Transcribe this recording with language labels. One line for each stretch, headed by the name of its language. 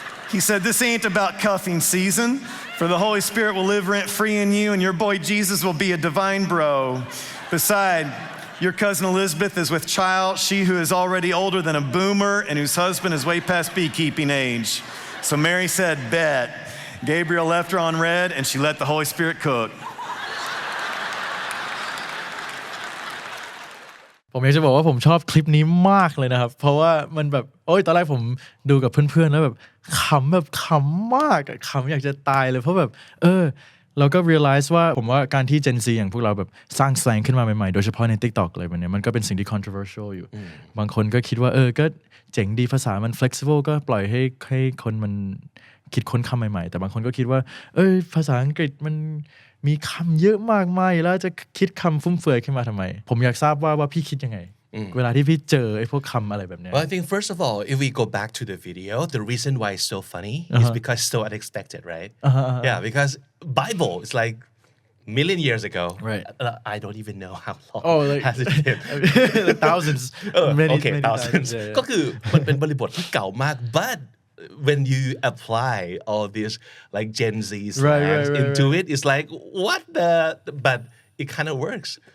English: He said, "This ain't about cuffing season, for the Holy Spirit will live rent-free in you, and your boy Jesus will be a divine bro. Besides, your cousin Elizabeth is with child, she who is already older than a boomer and whose husband is way past beekeeping age." So Mary said, "Bet." Gabriel left her on red and she let the Holy Spirit cook.
Thai: ผมอยากจะบอกว่าผมชอบคลิปนี้มากเลยนะครับเพราะว่ามันแบบตอนแรกผมดูกับเพื่อนๆแล้วแบบขำมากขำอยากจะตายเลยเพราะแบบ เราก็ realize ว่าผมว่าการที่ Gen Z อย่างพวกเราแบบสร้าง slang ขึ้นมาใหม่ๆโดยเฉพาะใน TikTok อะไรแบบนี้มันก็เป็นสิ่งที่ controversial อยู่บางคนก็คิดว่าก็เจ๋งดีภาษามัน flexible ก็ปล่อยให้คนมันคิดค้นคำใหม่ๆแต่บางคนก็คิดว่าภาษาอังกฤษมันมีคำเยอะมากมายแล้วจะคิดคำฟุ่มเฟือยขึ้นมาทำไมผมอยากทราบว่าพี่คิดยังไงเวลาที่พี่เจอไอ้พวกคำอะไรแบบนี้
English: Well, I think first of all, if we go back to the video, the reason why it's so funny is because it's so unexpected, right? Yeah, because Bible is like million years ago. Right. I don't even know how long has it been. thousands. Many thousands.
Thai: ก็คือมันเป็นบริบทที่เก่ามาก
English: but when you apply all these like Gen Z slangs into it, it's like what the but it kind of works.